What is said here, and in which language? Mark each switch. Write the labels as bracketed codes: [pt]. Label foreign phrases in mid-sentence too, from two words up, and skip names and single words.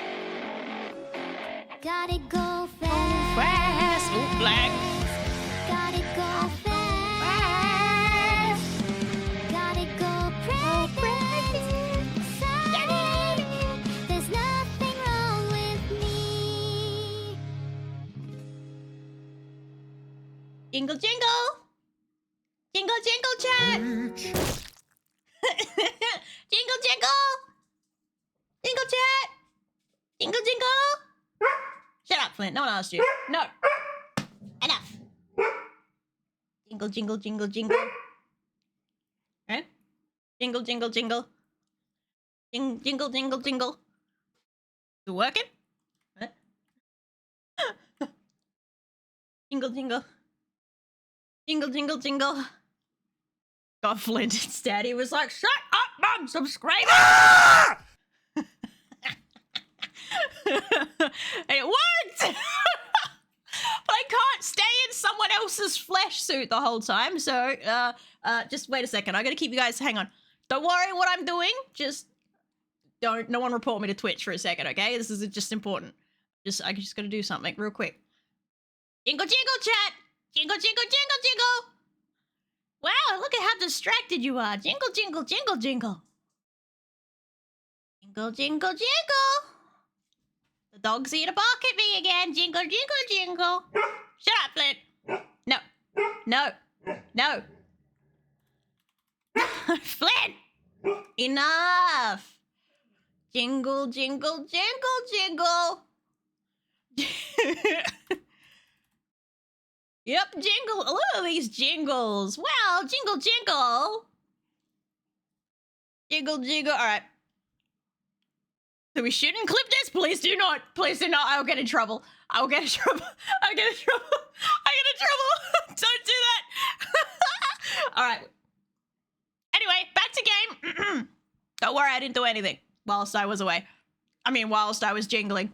[en] Gotta go fast. Ooh, flag. Gotta go fast. Gotta go practice. There's nothing wrong with me. Jingle, jingle. Jingle, jingle, chat. Jingle, jingle. Jingle, chat. Jingle, jingle. Shut up, Flint. No one asked you. No. Enough. Jingle, jingle, jingle, jingle. Right? Jingle, jingle, jingle. Jingle, jingle, jingle. Is it working? What? Jingle, jingle. Jingle, jingle, jingle. God, Flint's daddy was like, shut up, Mum, subscribe. It worked! But I can't stay in someone else's flesh suit the whole time, so, just wait a second. I gotta keep you guys, hang on. Don't worry what I'm doing, just no one report me to Twitch for a second, okay? This is just important. I just gotta do something real quick. Jingle, jingle, chat! Jingle, jingle, jingle, jingle! Wow, look at how distracted you are. Jingle, jingle, jingle, jingle. Jingle, jingle, jingle. The dog's here to bark at me again. Jingle, jingle, jingle. Shut up, Flint. No. No. No. Flint! Enough. Jingle, jingle, jingle, jingle. Yep, jingle. Look at these jingles. Wow, jingle, jingle. Jingle, jingle. All right. So we shouldn't clip this. Please do not. Please do not. I will get in trouble. I will get in trouble. I get in trouble. I get in trouble. Don't do that. All right. Anyway, back to game. Don't worry, I didn't do anything whilst I was away. I mean, whilst I was jingling.